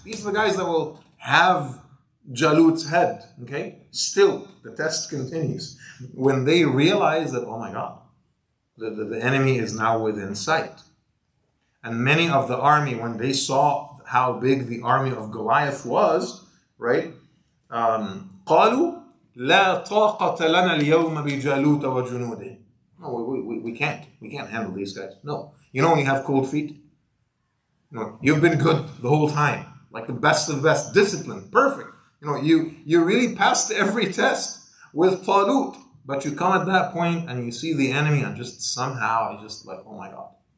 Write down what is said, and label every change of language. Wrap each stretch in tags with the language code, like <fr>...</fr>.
<en>These are the guys that will have Jalut's head. Okay? Still, the test continues. When they realize that, oh my God, the enemy is now within sight. And many of the army, when they saw how big the army of Goliath was, right?</en> <ar>قالوا لا طاقة لنا اليوم بجالوت وجنوده.</ar> <en>No, we can't. We can't handle these guys. No. When you have cold feet? You've been good the whole time. Like the best of the best. Discipline. Perfect. You really passed every test with Talut. But you come at that point and you see the enemy and just somehow, you just like, oh my God.</en>